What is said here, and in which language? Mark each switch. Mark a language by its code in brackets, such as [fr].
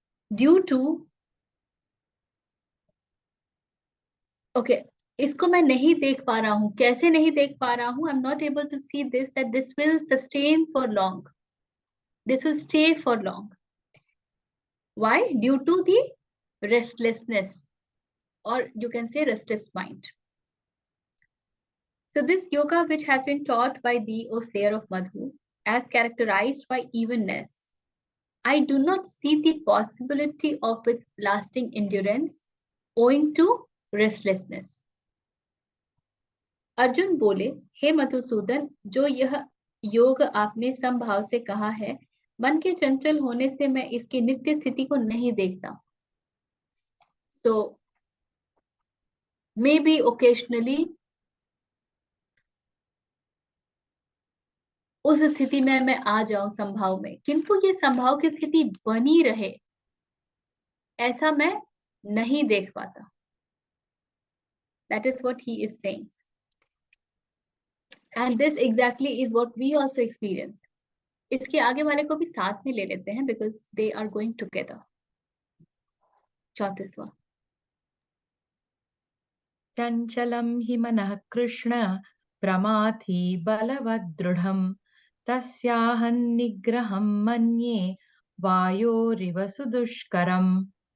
[hi] Due to, okay, इसको मैं नहीं देख पा रहा हूं. कैसे नहीं देख पा रहा हूं? [en] I am not able to see this that this will sustain for long, this will stay for long. Why? Due to the restlessness, or you can say restless mind. So this yoga which has been taught by thee, O slayer of Madhu, as characterized by evenness, I do not see the possibility of its lasting endurance owing to restlessness. [hi] Arjun बोले, हे मधुसूदन, जो यह योग आपने समभाव से कहा है, मन के चंचल होने से मैं इसकी नित्य स्थिति को नहीं देखता. [en] So maybe occasionally [hi] उस स्थिति में मैं आ जाऊं संभाव में, किंतु ये संभाव की स्थिति बनी रहे ऐसा मैं नहीं देख पाता. [en] That is what he is saying. And this exactly is what we also experience. [hi] इसके आगे वाले को भी साथ में ले लेते हैं [en] because they are going together. [hi] 34वां. [sa] चञ्चलं हि मनः कृष्ण प्रमाथि बलवदृढं तस्याहं निग्रहं मन्ये वायोरिव सुदुष्करम्.